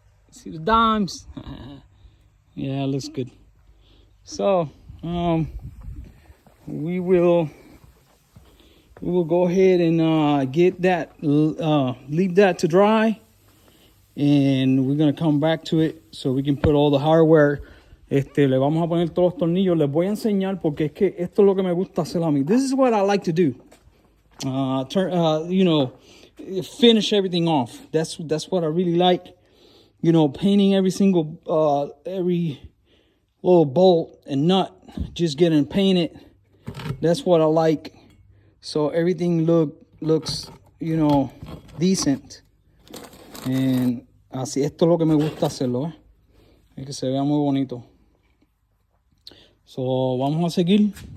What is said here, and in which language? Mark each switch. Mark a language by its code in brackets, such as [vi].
[en] See the dimes? Yeah, it looks good. So we will go ahead and get that, leave that to dry, and we're gonna come back to it so we can put all the hardware. [es] Le vamos a poner todos los tornillos. Les voy a enseñar porque es que esto es lo que me gusta hacer a mí. [en] This is what I like to do. You know, finish everything off. That's what I really like. You know, painting every single every little bolt and nut, just getting painted. That's what I like. So everything looks, you know, decent. [es] And así, esto es lo que me gusta hacerlo, es que se vea muy bonito. So vamos a seguir.